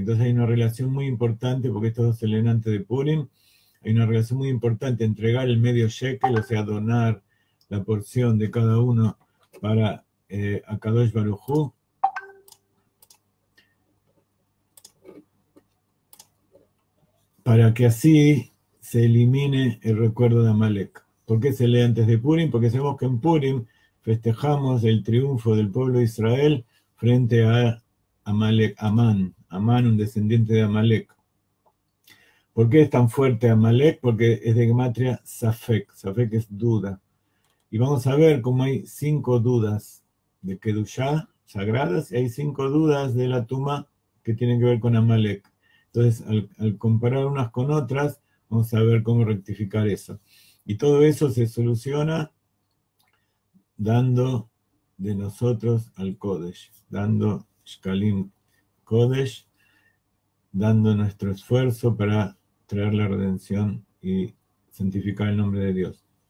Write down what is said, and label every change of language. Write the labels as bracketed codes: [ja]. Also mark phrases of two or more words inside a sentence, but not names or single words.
[es] Entonces hay una relación muy importante, porque estos dos se leen antes de Purim, hay una relación muy importante, entregar el medio shekel, o sea, donar la porción de cada uno para [he] Akadosh Baruj Hu, [es] para que así se elimine el recuerdo de Amalek. ¿Por qué se lee antes de Purim? Porque sabemos que en Purim festejamos el triunfo del pueblo de Israel frente a Amalek, Amán, un descendiente de Amalek. ¿Por qué es tan fuerte Amalek? Porque es de gematria Safek. Safek es duda. Y vamos a ver cómo hay 5 dudas de Kedushá sagradas y hay 5 dudas de la Tumá que tienen que ver con Amalek. Entonces, al comparar unas con otras, vamos a ver cómo rectificar eso. Y todo eso se soluciona dando de nosotros al Kodesh, dando [he] Shkalim Kodesh, [es] dando nuestro esfuerzo para traer la redención y santificar el nombre de Dios.